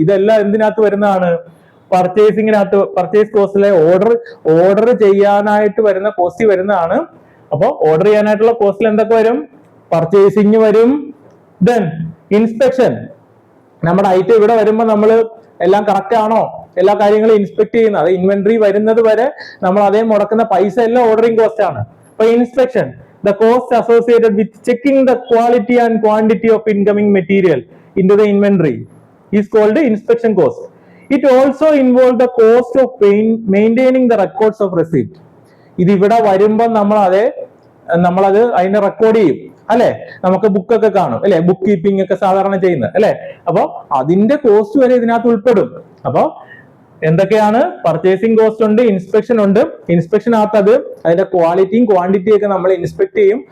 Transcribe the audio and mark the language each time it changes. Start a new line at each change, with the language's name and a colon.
Malayalam: ഇതെല്ലാം എന്തിനകത്ത് വരുന്നതാണ്, പർച്ചേസിങ്ങിനകത്ത്, purchase കോസ്റ്റിലെ order ചെയ്യാനായിട്ട് വരുന്ന കോസ്റ്റ് വരുന്നതാണ്. അപ്പൊ ഓർഡർ ചെയ്യാനായിട്ടുള്ള കോസ്റ്റിൽ എന്തൊക്കെ വരും, പർച്ചേസിങ് വരും. ദെൻ ഇൻസ്പെക്ഷൻ, നമ്മുടെ ഐറ്റം ഇവിടെ വരുമ്പോൾ നമ്മൾ എല്ലാം കറക്റ്റ് ആണോ, എല്ലാ കാര്യങ്ങളും ഇൻസ്പെക്ട് ചെയ്യുന്നത്, അത് ഇൻവെന്ററി വരുന്നത് വരെ നമ്മൾ അതേ മുടക്കുന്ന പൈസ എല്ലാം ഓർഡറിംഗ് കോസ്റ്റ് ആണ്.
English: അപ്പൊ inspection, the cost associated with checking the quality and quantity of incoming material into the inventory is called inspection cost. It also involves the cost of maintaining the records of receipt.
Malayalam: ഇത് ഇവിടെ വരുമ്പോൾ നമ്മളത് അതിനെ record ചെയ്യും അല്ലെ, നമുക്ക് ബുക്കൊക്കെ കാണും അല്ലെ, ബുക്ക് കീപ്പിംഗ് ഒക്കെ സാധാരണ ചെയ്യുന്നത് അല്ലെ. അപ്പൊ അതിന്റെ കോസ്റ്റ് വരെ ഇതിനകത്ത് ഉൾപ്പെടും. അപ്പൊ എന്തൊക്കെയാണ്, പർച്ചേസിംഗ് കോസ്റ്റ് ഉണ്ട്, ഇൻസ്പെക്ഷൻ ഉണ്ട്. ഇൻസ്പെക്ഷനകത്ത് അതിന്റെ ക്വാളിറ്റിയും ക്വാണ്ടിറ്റിയും ഒക്കെ നമ്മൾ ഇൻസ്പെക്ട് ചെയ്യും.